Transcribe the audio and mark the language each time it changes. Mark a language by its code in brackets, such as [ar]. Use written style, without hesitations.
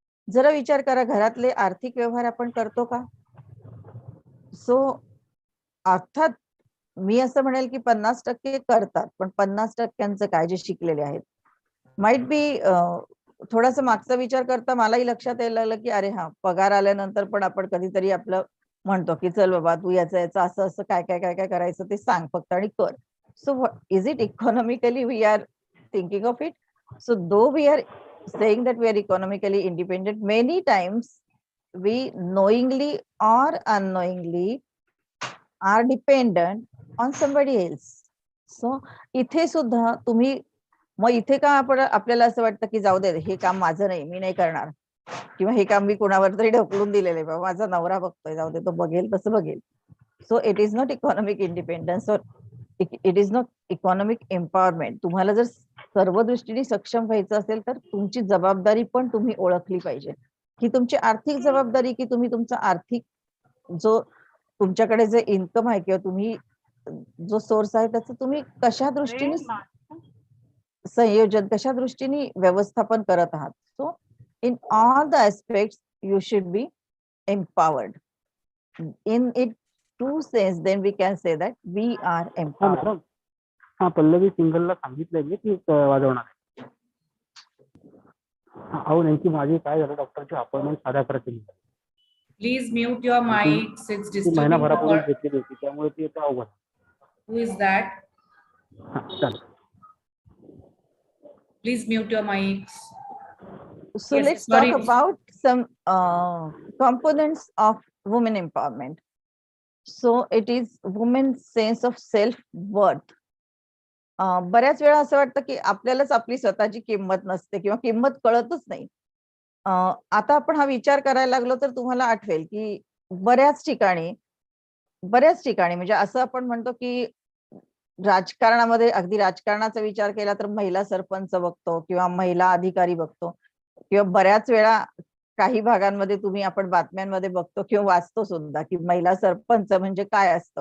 [mr] जरा विचार करा, घरातले आर्थिक व्यवहार आपण करतो का? सो अर्थात मी असं म्हणेल की 50% करतात, पण 50% काय जे शिकलेले आहेत. [en] might be [mr] थोडासा मागचा विचार करता मलाही लक्षात यायला लागलं की अरे हा, पगार आल्यानंतर पण आपण कधीतरी आपलं म्हणतो की चल बाबा तू याचं असं असं काय काय काय काय करायचं ते सांग फक्त आणि कर. [en] So is it economically we are thinking of it? So though we are saying that we are economically independent, many times we knowingly or unknowingly are dependent on somebody else. [mr] So इथे सुद्धा तुम्ही, मग इथे का आपल्याला असं वाटतं की जाऊ दे, हे काम माझं नाही, मी नाही करणार, किंवा हे काम मी कोणावर तरी ढकलून दिलेले, बाबा माझा नवरा बघतोय, जाऊ दे तो बघेल तसं बघेल. [en] So it is not economic independence or it is not economic empowerment. [mr] तुम्हाला जर सर्व दृष्टीने सक्षम व्हायचं असेल तर तुमची जबाबदारी पण तुम्ही ओळखली पाहिजे, की तुमची आर्थिक जबाबदारी, की तुम्ही तुमचा आर्थिक जो तुमच्याकडे जे इन्कम आहे किंवा तुम्ही जो सोर्स आहे त्याचं तुम्ही कशा दृष्टीने संयोजन, कशा दृष्टीने व्यवस्थापन करत आहात. [en] So in all the aspects you should be empowered. In its true sense, then we can say that we are empowered. [mr] हा पल्लवी सिंगलला सांगितलंय मी की वाजवणार आहे. अहो नेमकी माझी काय झालं, डॉक्टरची अपॉइंटमेंट 11:30 केली. [en] please mute your mics, it's [mr] ती [en] Disturbing. [mr] महिनाभरापूर्वी घेतलेली होती त्यामुळे ती आता अवघड. [en] Who is that? [mr] चालेल. [en] Please mute your mics. So Yes, let's sorry. talk about some components of women empowerment. So it is women's sense of self-worth. [mr] बऱ्याच वेळा असं वाटतं की आपल्यालाच आपली स्वतःची किंमत नसते किंवा किंमत कळतच नाही. आता आपण हा विचार करायला लागलो तर तुम्हाला आठवेल की बऱ्याच ठिकाणी म्हणजे असं आपण म्हणतो की राजकारणामध्ये, अगदी राजकारणाचा विचार केला तर महिला सरपंच बघतो किंवा महिला अधिकारी बघतो, किंवा बऱ्याच वेळा काही भागांमध्ये आपण बातम्यांमध्ये बघतो किंवा वाचतो सुद्धा की महिला सरपंच म्हणजे काय असतं.